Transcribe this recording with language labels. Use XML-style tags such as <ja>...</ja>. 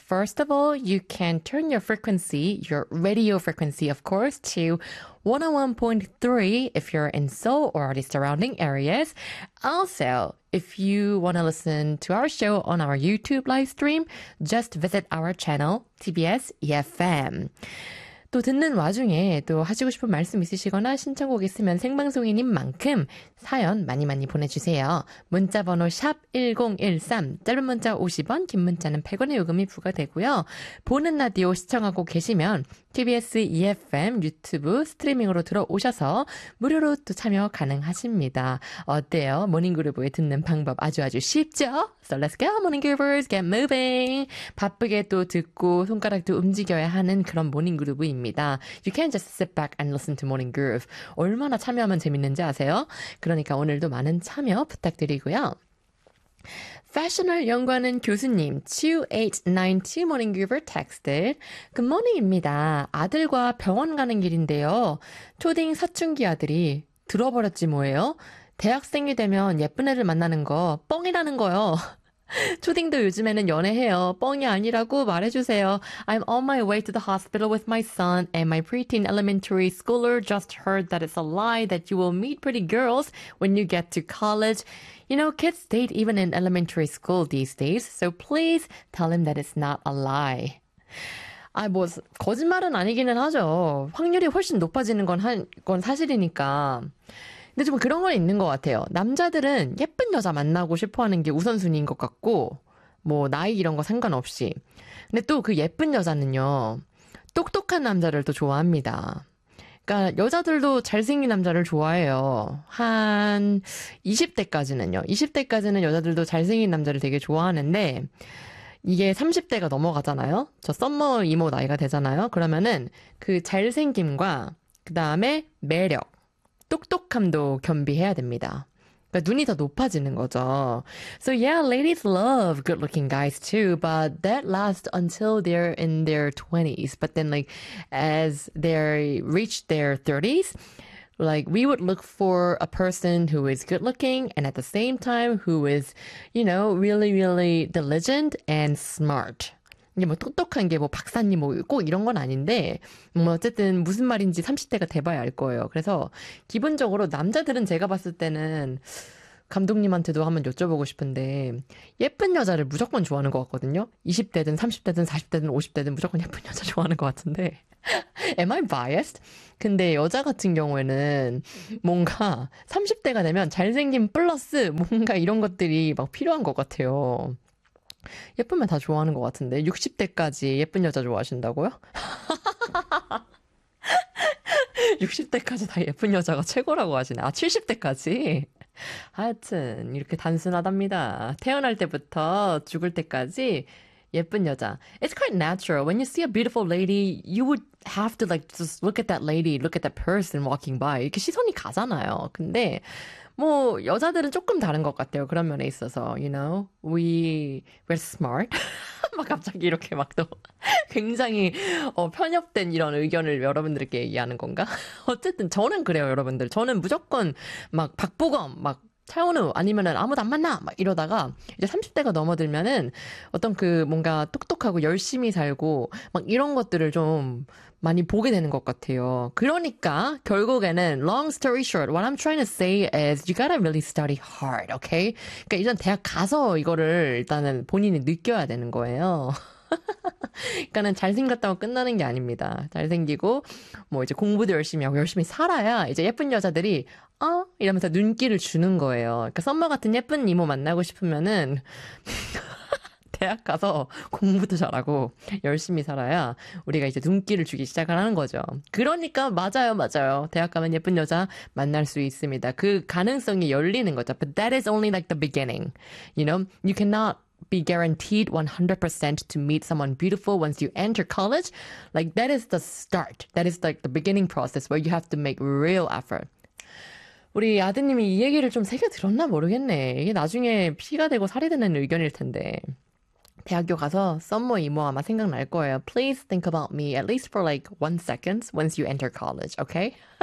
<en>First of all, you can turn your frequency, your radio frequency, of course, to 101.3 if you're in Seoul or the surrounding areas. Also, if you want to listen to our show on our YouTube live stream, just visit our channel, TBS EFM.</en> <ko>또 듣는 와중에 또 하시고 싶은 말씀 있으시거나 신청곡 있으면 생방송인인 만큼 사연 많이 많이 보내주세요. 문자번호 샵 1013, 짧은 문자 50원, 긴 문자는 100원의 요금이 부과되고요. 보는 라디오 시청하고 계시면 TBS EFM 유튜브 스트리밍으로 들어오셔서 무료로 또 참여 가능하십니다. 어때요? 모닝그루브에 듣는 방법 아주 아주 쉽죠?</ko> <en>So let's go, morning groovers, get moving!</en> <ko>바쁘게 또 듣고 손가락도 움직여야 하는 그런 모닝그루브 입니다.</ko> <en>You can just sit back and listen to Morning Groove.</en> <ko>얼마나 참여하면 재밌는지 아세요? 그러니까 오늘도 많은 참여 부탁드리고요. 패션을 연구하는 교수님 2892 Morning Groover texted. Good morning 입니다. 아들과 병원 가는 길인데요. 초딩 사춘기 아들이 들어버렸지 뭐예요? 대학생이 되면 예쁜 애를 만나는 거 뻥이라는 거요. 초딩도 요즘에는 연애해요. 뻥이 아니라고 말해주세요.</ko> <en>I'm on my way to the hospital with my son and my preteen elementary schooler just heard that it's a lie that you will meet pretty girls when you get to college. You know, kids date even in elementary school these days, so please tell him that it's not a lie.</en> <ko>아, 뭐 거짓말은 아니기는 하죠. 확률이 훨씬 높아지는 건 사실이니까. 근데 좀 그런 건 있는 것 같아요. 남자들은 예쁜 여자 만나고 싶어하는 게 우선순위인 것 같고 뭐 나이 이런 거 상관없이. 근데 또 그 예쁜 여자는요. 똑똑한 남자를 또 좋아합니다. 그러니까 여자들도 잘생긴 남자를 좋아해요. 한 20대까지는요. 20대까지는 여자들도 잘생긴 남자를 되게 좋아하는데 이게 30대가 넘어가잖아요. 저 썸머 이모 나이가 되잖아요. 그러면은 그 잘생김과 그 다음에 매력. 똑똑함도 겸비해야 됩니다. 그러니까 눈이 더 높아지는 거죠.</ko> <en>So yeah, ladies love good-looking guys too, but that lasts until they're in their 20s. But then like as they reach their 30s, like we would look for a person who is good-looking and at the same time who is, you know, really, really diligent and smart.</en> <ko>이게 뭐 똑똑한 게 뭐 박사님 뭐 꼭 이런 건 아닌데 뭐 어쨌든 무슨 말인지 30대가 돼봐야 알 거예요. 그래서 기본적으로 남자들은 제가 봤을 때는 감독님한테도 한번 여쭤보고 싶은데 예쁜 여자를 무조건 좋아하는 것 같거든요. 20대든 30대든 40대든 50대든 무조건 예쁜 여자 좋아하는 것 같은데 Am I biased? 근데 여자 같은 경우에는 뭔가 30대가 되면 잘생김 플러스 뭔가 이런 것들이 막 필요한 것 같아요. 예쁘면 다 좋아하는 것 같은데 60대까지 예쁜 여자 좋아하신다고요? 60대까지 다 예쁜 여자가 최고라고 하시네. 아 70대까지? 하여튼 이렇게 단순하답니다. 태어날 때부터 죽을 때까지 예쁜 여자.</ko> <en>It's quite natural. When you see a beautiful lady, you would have to like just look at that lady, look at that person walking by.</en> <ko>이렇게 시선이 가잖아요. 근데 뭐 여자들은 조금 다른 것 같아요. 그런 면에 있어서. You know, we're smart. 막 갑자기 이렇게 막 또 굉장히 편협된 이런 의견을 여러분들께 얘기하는 건가? 어쨌든 저는 그래요, 여러분들. 저는 무조건 막 박보검, 막 차은우 아니면은 아무도 안 만나 막 이러다가 이제 30대가 넘어들면은 어떤 그 뭔가 똑똑하고 열심히 살고 막 이런 것들을 좀 많이 보게 되는 것 같아요.</ko> <en>그러니까 결국에는 long story short what I'm trying to say is you gotta really study hard, okay?</en> <ko>그러니까 일단 대학 가서 이거를 일단은 본인이 느껴야 되는 거예요. 그러니까는 잘생겼다고 끝나는 게 아닙니다. 잘생기고 뭐 이제 공부도 열심히 하고 열심히 살아야 이제 예쁜 여자들이 이러면서 눈길을 주는 거예요. 그러니까 썸머 같은 예쁜 이모 만나고 싶으면은 대학 가서 공부도 잘하고 열심히 살아야 우리가 이제 눈길을 주기 시작을 하는 거죠. 그러니까 맞아요, 맞아요.</ko> <en>대학 가면 예쁜 여자 만날 수 있습니다. 그 가능성이 열리는 거죠. But that is only like the beginning. You know, you cannot be guaranteed 100% to meet someone beautiful once you enter college. Like, that is the start. That is like the beginning process where you have to make real effort.</en> <ko>우리 아드님이 이 얘기를 좀 새겨 들었나 모르겠네. 이게 나중에 피가 되고 살이 되는 의견일 텐데. 대학교 가서 썸머 이모 아마 생각날 거예요.</ko> <en>Please think about me at least for like 1 second once you enter college, okay?</en>